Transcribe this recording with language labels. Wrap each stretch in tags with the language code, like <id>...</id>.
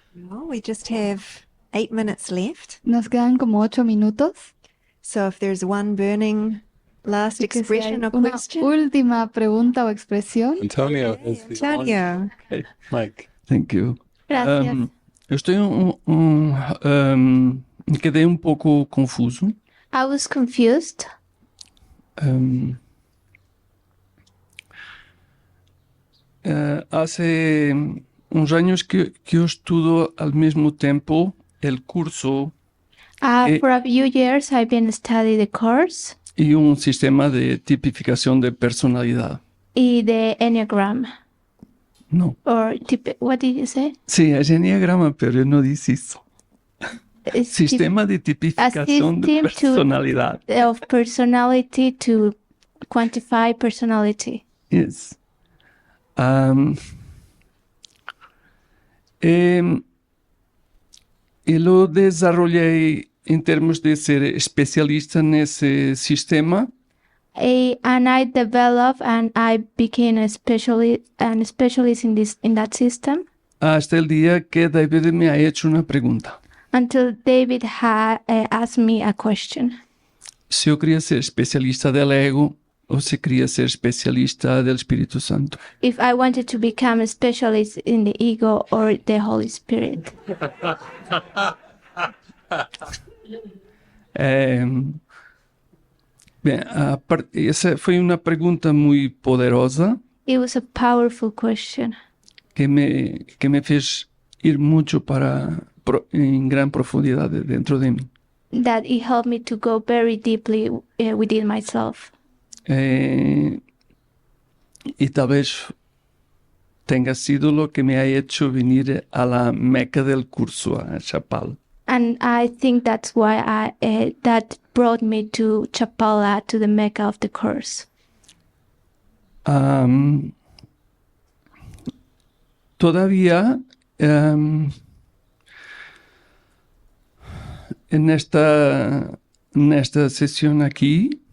<en>Well, we just have 8 minutes left.</en> <es>Nos quedan como 8 minutos.</es> <en>So if there's one burning last expression or</en> <es>Una</es> <en>question.</en> <es>última pregunta o expresión.</es> <en>Antonio is the Antonio. Okay, Mike. Thank you.</en> <es>Gracias.</es> <pt>Eu estoy me quedei um pouco confuso.</pt> <en>I was confused.</en> <pt>Hace uns anos que eu estudo ao mesmo tempo</pt> <es>el curso</es> <en>For a few years, I've been studying the course</en> <pt>e um sistema de tipificação de personalidade.</pt> <en>y the Enneagram. No. Or what did you say?</en> <pt>Sí, é enneagrama, pero eu não disse isso.</pt> <en>It's</en> <pt>Sistema de tipificação de</pt> <en>system</en> <pt>personalidade.</pt> <en>of personality to quantify personality. Yes.</en> <pt>Eu lo desarrollei em termos de ser especialista nesse sistema.</pt> <en>And I developed and I became a specialist in that system</en> <es>Hasta el día que David me ha hecho una pregunta.</es> <en>until David had asked me a question.</en> <pt>Se eu queria ser especialista del ego ou se queria ser especialista del Espírito Santo.</pt> <en>If I wanted to become a specialist in the ego or the Holy Spirit.</en> <pt>Bem, essa foi uma pergunta muito poderosa</pt> <en>It was a powerful question</en> <pt>que me fez ir muito em grande profundidade dentro de mim.</pt> <en>that it helped me to go very deeply within myself.</en> <es>Y tal vez tenga sido lo que me ha hecho venir a la meca del curso, a Chapala.</es> <en>And I think that's why that brought me to Chapala, to the Mecca of the course.</en> <es>Todavía en esta sesión aquí,</es>